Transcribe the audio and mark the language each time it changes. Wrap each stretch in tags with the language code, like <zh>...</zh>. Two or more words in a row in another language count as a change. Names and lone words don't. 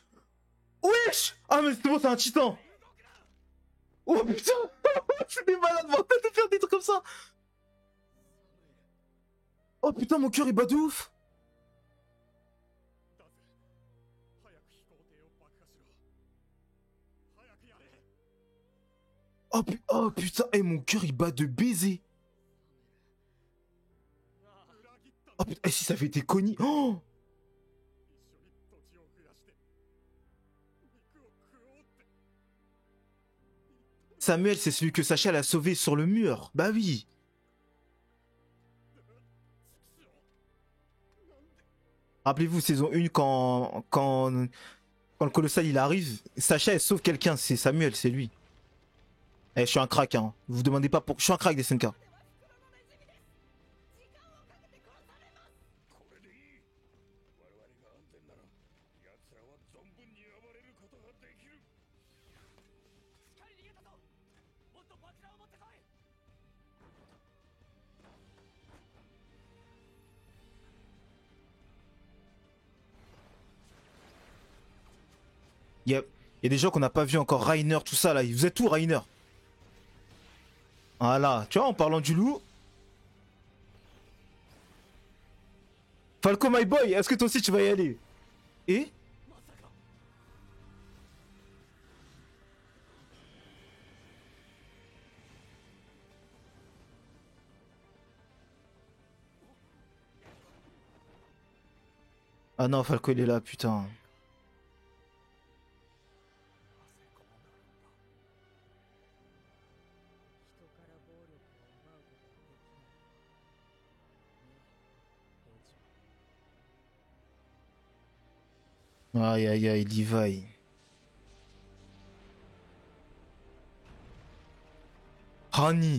<fr>Wesh! Ah, mais c'est bon, c'est un titan! Oh putain! C'est des malades mentales de faire des trucs comme ça! Oh putain, mon cœur il bat de ouf!</fr> <ja>だぜ。早く飛行艇を爆破しろ。早くやれ。</ja> <fr>Oh, oh putain, et mon cœur il bat de baiser!</fr> <ja>裏切ったん</ja> <fr>Oh</fr> <ja>だ。</ja> <fr>putain, et si ça avait été Connie? Oh!</fr> <ja>一緒に土地を増やして肉を食おうって。</ja> <fr>Samuel, c'est celui que Sacha l'a sauvé sur le mur. Bah oui!</fr> <ja>畜生。なんで。</ja> <fr>Rappelez-vous, saison 1, quand le colossal il arrive, Sacha elle sauve quelqu'un, c'est Samuel, c'est lui. Eh, je suis un crack, hein. Vous demandez pas pour. Je suis un crack des SNK.</fr> <ja>これでいい。我々が安全なら奴らは存分に暴れることができる。しっかり逃げたぞ。もっと爆弾を持ってこい。</ja> <fr>Il y a des gens qu'on n'a pas vu encore. Rainer, tout ça là. Vous êtes où, Rainer? Voilà. Tu vois, en parlant du loup. Falco,</fr> <en>my boy,</en> <fr>est-ce que toi aussi tu vas y aller? Et? Ah non, Falco il est là, putain.</fr> <ja>人から暴力を奪うことはできない。</ja> <fr>Aïe aïe aïe, Levi. Hani.</fr>